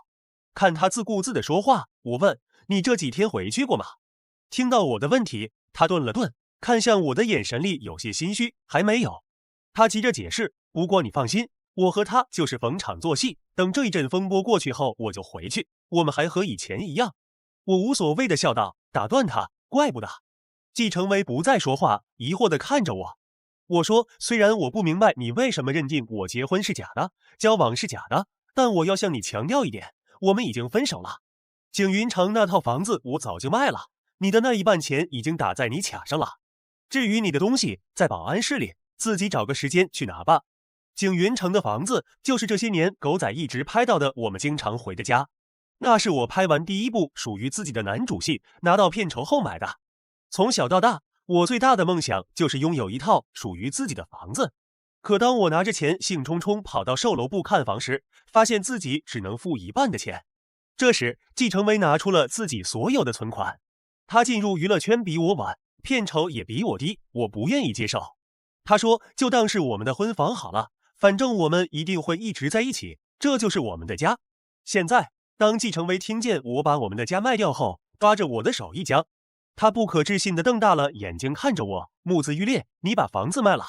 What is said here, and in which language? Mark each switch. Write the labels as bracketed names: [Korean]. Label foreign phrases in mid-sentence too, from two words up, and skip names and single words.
[Chinese] 看他自顧自的說話，我問，你這幾天回去過嗎？聽到我的問題，他頓了頓，看向我的眼神裡有些心虛，還沒有。他急着解釋，不過你放心，我和他就是逢場作戲，等這一陣風波過去後我就回去，我們還和以前一樣。我無所謂的笑道，打斷他，怪不得。季承威不再說話，疑惑地看着我。我說，雖然我不明白你為什麼認定我結婚是假的，交往是假的，但我要向你強調一點，我們已經分手了。景雲城那套房子我早就賣了，你的那一半錢已經打在你卡上了。至於你的東西，在保安室裡，自己找個時間去拿吧。景雲城的房子就是這些年狗仔一直拍到的我們經常回的家，那是我拍完第一部屬於自己的男主戲，拿到片酬後買的。從小到大，我最大的夢想就是擁有一套屬於自己的房子。可當我拿着錢興沖沖跑到售樓部看房時，發現自己只能付一半的錢。這時，季承威拿出了自己所有的存款。他進入娛樂圈比我晚，片酬也比我低，我不願意接受。他說，就當是我們的婚房好了，反正我們一定會一直在一起，這就是我們的家。現在，當季承威聽見我把我們的家賣掉後，抓着我的手一僵，他不可置信地瞪大了眼睛看着我，目眦欲裂，你把房子賣了？